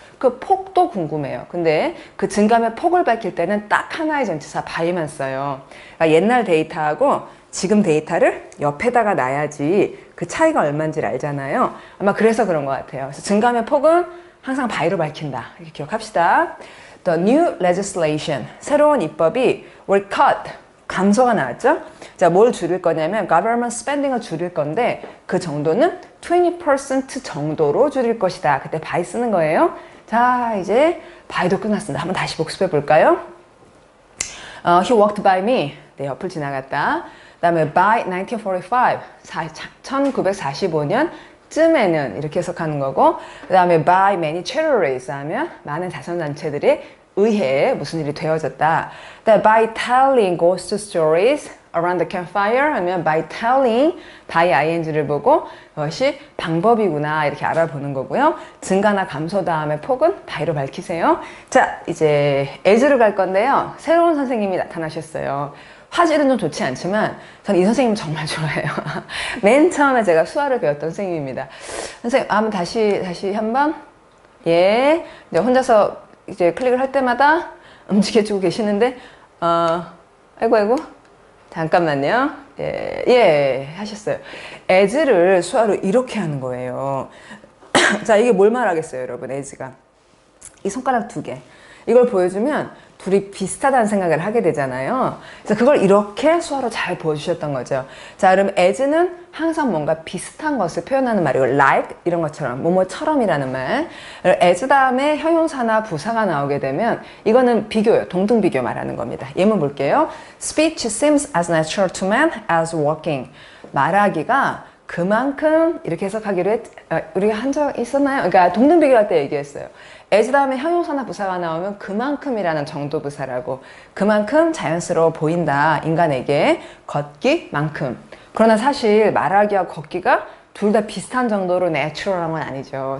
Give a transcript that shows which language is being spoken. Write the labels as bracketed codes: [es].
[ko] 그 폭도 궁금해요. 근데 그 증감의 폭을 밝힐 때는 딱 하나의 전치사 by만 써요. 그러니까 옛날 데이터하고 지금 데이터를 옆에다가 놔야지 그 차이가 얼마인지를 알잖아요. 아마 그래서 그런 것 같아요. 그래서 증감의 폭은 항상 by로 밝힌다. 이렇게 기억합시다. [en] The new legislation, [ko] 새로운 입법이 [en] were cut, [ko] 감소가 나왔죠? 자, 뭘 줄일 거냐면 government spending을 줄일 건데 그 정도는 20% 정도로 줄일 것이다. 그때 by 쓰는 거예요. 자, 이제 by도 끝났습니다. 한번 다시 복습해 볼까요? [en] He walked by me, [ko] 내 옆을 지나갔다. 그 다음에 by 1945, 1945년 쯤에는 이렇게 해석하는 거고 그 다음에 [en] by many charities [ko] 하면 많은 자선단체들에 의해 무슨 일이 되어졌다. 그다음에 [en] by telling ghost stories around the campfire [ko] 하면 by telling by ing를 보고 그것이 방법이구나 이렇게 알아보는 거고요. 증가나 감소 다음에 폭은 by로 밝히세요. 자, 이제 as를 갈 건데요. 새로운 선생님이 나타나셨어요. 화질은 좀 좋지 않지만 저는 이 선생님 정말 좋아해요. 맨 처음에 제가 수화를 배웠던 선생님입니다. 선생님, 한번 다시 한번. 예. 이제 혼자서 이제 클릭을 할 때마다 움직여주고 계시는데, 아이고. 잠깐만요. 예, 하셨어요. as를 수화로 이렇게 하는 거예요. 자, 이게 뭘 말하겠어요, 여러분, as가. 이 손가락 2개. 이걸 보여주면 둘이 비슷하다는 생각을 하게 되잖아요. 그래서 그걸 이렇게 수화로 잘 보여주셨던 거죠. 자, 그럼 as는 항상 뭔가 비슷한 것을 표현하는 말이고 like 이런 것처럼 뭐뭐처럼이라는 말. as 다음에 형용사나 부사가 나오게 되면 이거는 비교예요. 동등 비교 말하는 겁니다. 예문 볼게요. [en] Speech seems as natural to man as walking. [ko] 말하기가 그만큼 이렇게 해석하기로 우리가 한 적 있었나요? 그러니까 동등 비교할 때 얘기했어요. as 다음에 형용사나 부사가 나오면 그만큼이라는 정도 부사라고. 그만큼 자연스러워 보인다. 인간에게 걷기만큼. 그러나 사실 말하기와 걷기가 둘 다 비슷한 정도로 내추럴한 건 아니죠.